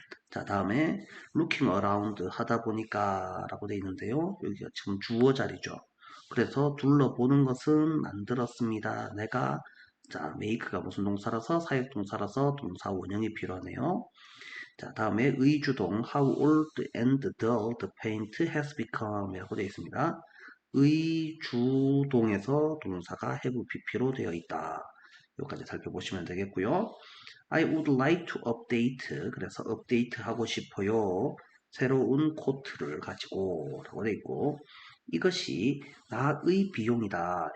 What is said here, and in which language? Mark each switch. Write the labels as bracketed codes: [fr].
[ko] 자, 다음에 looking around 하다 보니까 라고 돼 있는데요. 여기가 지금 주어 자리죠. 그래서 둘러보는 것은 만들었습니다. 내가 자, make가 무슨 동사라서 사역동사라서 동사 원형이 필요하네요. 자, 다음에 의주동 [en] how old and dull the paint has become [ko] 이라고 되어 있습니다. 의주동에서 동사가 have pp로 되어 있다. 여기까지 살펴보시면 되겠고요. [en] I would like to update. [ko] 그래서 update 하고 싶어요. 새로운 코트를 가지고 라고 되어 있고 이것이 나의 비용이다.